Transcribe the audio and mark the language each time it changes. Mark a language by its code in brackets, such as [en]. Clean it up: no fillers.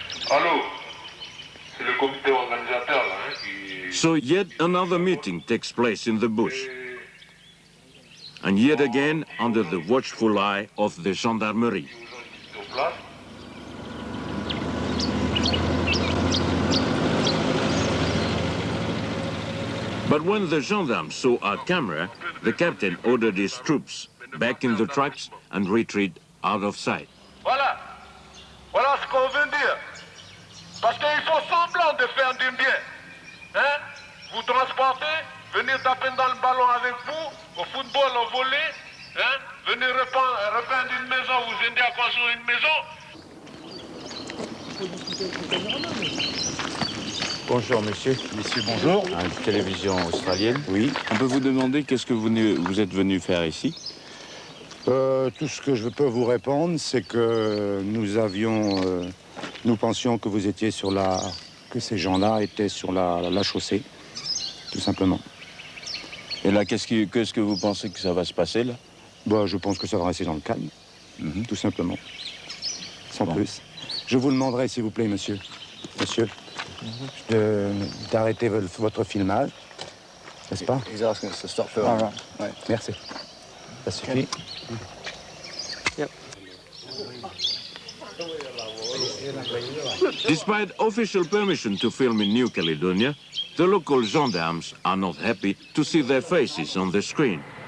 [fr] Allô, c'est le comité organisateur là, hein, qui... [en] So yet another meeting takes place in the bush. And yet again under the watchful eye of the gendarmerie. But when the gendarmes saw our camera, the captain ordered his troops back in the trucks and retreat out of sight. [fr] Voilà, voilà ce qu'on veut dire. Parce qu'ils font semblant de faire du bien. Hein? Vous transportez, venir taper dans le ballon avec vous, au football, au volley, hein? Venir repeindre une maison, vous aider à construire une maison. Bonjour monsieur. Messieurs, bonjour. Une télévision australienne. Oui. On peut vous demander qu'est-ce que vous êtes venu faire ici? Tout ce que je peux vous répondre, c'est que nous pensions que vous étiez que ces gens-là étaient sur la chaussée, tout simplement. Et là, qu'est-ce que vous pensez que ça va se passer là? Bah, je pense que ça va rester dans le calme, tout simplement, sans Bon. plus. Je vous demanderai, s'il vous plaît, monsieur, d'arrêter votre filmage, n'est-ce pas? [en] He's asking us to stop filming. All right. [fr] Merci. Ça suffit. [en] Despite official permission to film in New Caledonia, the local gendarmes are not happy to see their faces on the screen.